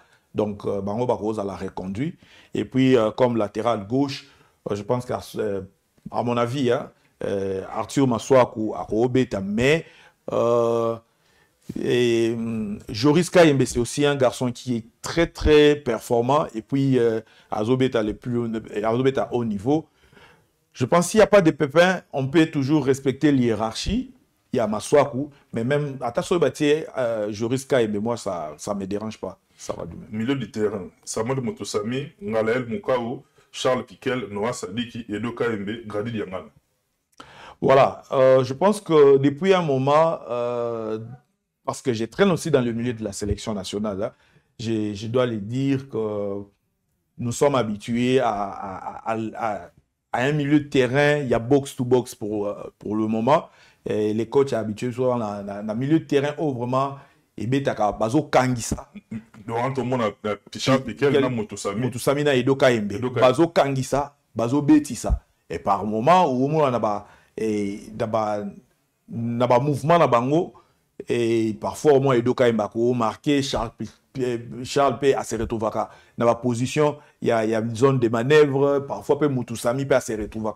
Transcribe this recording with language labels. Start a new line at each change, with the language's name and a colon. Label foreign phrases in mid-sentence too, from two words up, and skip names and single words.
French: Donc, Bango Barroso l'a reconduit. Et puis, comme latéral gauche, je pense qu'à mon avis, Arthur Maswaku a Robeta, mais Joris Kayembe, c'est aussi un garçon qui est très très performant. Et puis Azobeta à haut niveau. Je pense qu'il n'y a pas de pépins, on peut toujours respecter l'hiérarchie. Il y a Maswaku, mais même à Tassobati, Joris Kayembe, moi ça ne me dérange pas. Ça va du même. Milieu du terrain, Samuel Motosami, Ngalael Moukao, Charles Piquel, Noah Sadiki, Edo Kayembe, Grady Diangana. Voilà, je pense que depuis un moment, parce que je traîne aussi dans le milieu de la sélection nationale, hein, je dois le dire que nous sommes habitués à un milieu de terrain, il y a box-to-box pour le moment. Et les coachs sont habitués souvent dans le milieu de terrain où vraiment,
Lingala: bazo kangisa.
French: Durant tout le monde, Charles Piquel,
Lingala: Motosami na Edo Kayembe. Bazo kangisa, bazo betisa.
French: Et par moment, où on a un mouvement
Lingala: na bango,
French: et parfois au moins Edo Kayembe a marqué, Charles P a se retrouvé dans la position, il y a une zone de manœuvre, parfois Motosami peut se retrouver.